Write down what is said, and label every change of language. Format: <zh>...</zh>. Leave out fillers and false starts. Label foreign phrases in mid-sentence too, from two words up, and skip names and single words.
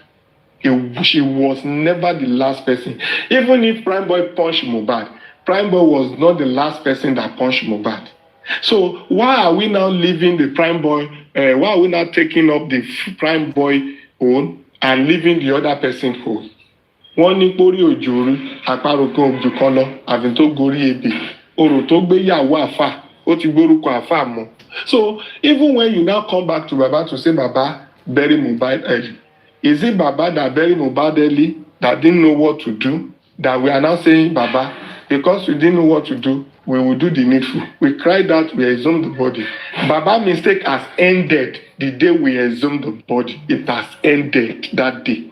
<en>She was never the last person. Even if Prime Boy punched Mohbad, Prime Boy was not the last person that punched Mohbad. So why are we now leaving the Prime Boy? Why are we not taking up the Prime Boy own and leaving the other person whole?</en> <yo>Wọ́n ní pórí òjòrú àparò kan òjò kan lọ àfi tó gorí ebè orò tó gbéyàwó àfà ó ti gbórúkọ àfà mọ́.</yo> <en>So even when you now come back to Baba to say Baba bury Mohbad early, is it Baba that buried Mohbad early that didn't know what to do, that we are now saying Baba because we didn't know what to do, we will do the needful. We cried out, we exhumed the body. Baba's mistake has ended the day we exhumed the body. It has ended that day.</en>